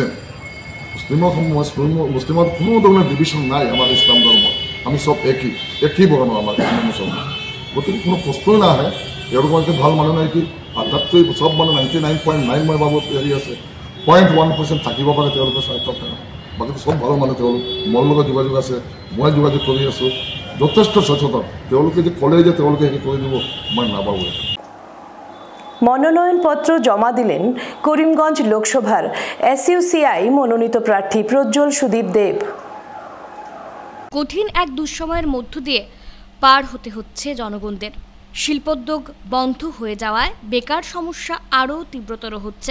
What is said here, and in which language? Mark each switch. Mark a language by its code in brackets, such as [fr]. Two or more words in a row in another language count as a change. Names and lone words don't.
[as] মুছলিমত কোনো ধৰণৰ ডিভিশ্যন নাই আমাৰ ইছলাম ধৰ্মত আমি চব একেই বৰ্ণ আমাৰ মুছলমান গতিকে কোনো প্ৰশ্নই নাহে তেওঁলোকৰ মাজতে ভাল মানুহ নাই কি আটাইতকৈ চব মানুহ 99.9 মই ভাবোঁ হেৰি আছে 0.1% থাকিব পাৰে তেওঁলোকৰ স্বাৰ্থত বাকী চব ভাল মানুহ তেওঁলোক মোৰ লগত যোগাযোগ আছে মই যোগাযোগ কৰি আছোঁ যথেষ্ট সচেতন তেওঁলোকে যে ক'লে যে তেওঁলোকে হেৰি কৰি দিব মই নাভাবোঁ [bn] মনোনয়নপত্র জমা দিলেন করিমগঞ্জ লোকসভার এসইউসিআই মনোনীত প্রার্থী প্রজ্জ্বল সুদীপ দেব। কঠিন এক দুঃসময়ের মধ্য দিয়ে পার হতে হচ্ছে জনগণদের। শিল্পোদ্যোগ বন্ধ হয়ে যাওয়ায় বেকার সমস্যা আরও তীব্রতর হচ্ছে।